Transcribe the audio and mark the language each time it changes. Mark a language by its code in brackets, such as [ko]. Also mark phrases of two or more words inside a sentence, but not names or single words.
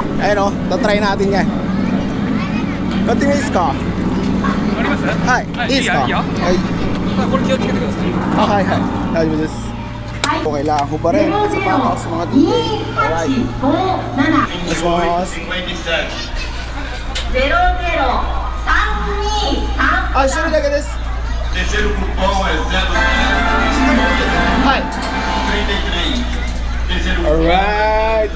[tl] Ayun o, tatry natin yan. Continue is ka? [ja] あります？はい、いいですか？いいよ。はい。これ気をつけてください。 [tl] はい [ja] はい、大丈夫です。 [tl] Okay lang ho pa rin sa patas mga TK. [en] Alright. Let's go. [ja] あ、一人だけです。はい。Alright.